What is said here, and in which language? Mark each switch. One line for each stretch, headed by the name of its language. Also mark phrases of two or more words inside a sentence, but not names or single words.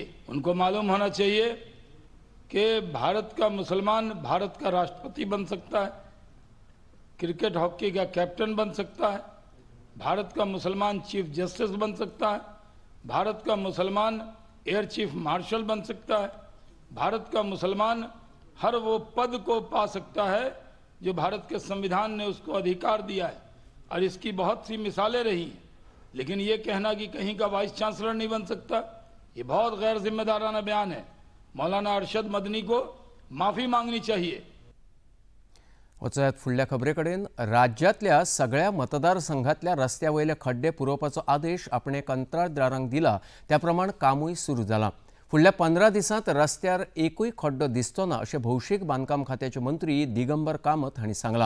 Hindi: उनको मालूम होना चाहिए कि भारत का मुसलमान भारत का राष्ट्रपति बन सकता है, क्रिकेट हॉकी का कैप्टन बन सकता है, भारत का मुसलमान
English: chief justice
Hindi: बन सकता है, भारत का मुसलमान
English: air chief marshal
Hindi: बन सकता है, भारत का मुसलमान हर वो पद को पा सकता है जो भारत के संविधान ने उसको अधिकार दिया है। और इसकी बहुत सी मिसालें रही हैं। लेकिन ये कहना कि कहीं का
English: vice chancellor
Hindi: नहीं बन सकता, ये बहुत गैर जिम्मेदाराना बयान है। मौलाना अरशद मदनी को माफी मांगनी चाहिए।
Konkani: वचयात फुडल्या खबरेकडेन राज्यातल्या सगळ्या मतदारसंघातल्या रस्त्यावयले खड्डे पुरोवपाचो आदेश आपणे कंत्राटदारांक दिला, त्या प्रमाण कामूय सुरू जाला। फुडल्या 15 दिसांत रस्त्यार एकूय खड्डो दिसचो ना अशें भौशीक बांदकाम खात्याचे मंत्री दिगंबर कामत हांणी सांगलां।